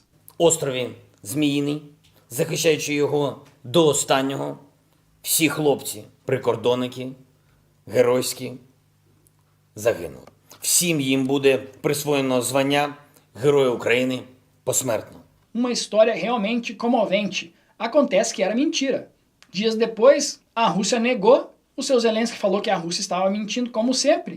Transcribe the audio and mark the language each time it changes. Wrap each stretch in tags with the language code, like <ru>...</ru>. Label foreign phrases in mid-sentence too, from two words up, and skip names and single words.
<uk>Острові Зміїний, захищаючи його до останнього, всі хлопці, прикордонники, геройські, загинули. Всім їм буде присвоєно звання Героя України посмертно.</uk> <pt>Uma história realmente comovente. Acontece que era mentira. Dias depois, a Rússia negou. O seu Zelensky falou que a Rússia estava mentindo como sempre.</pt>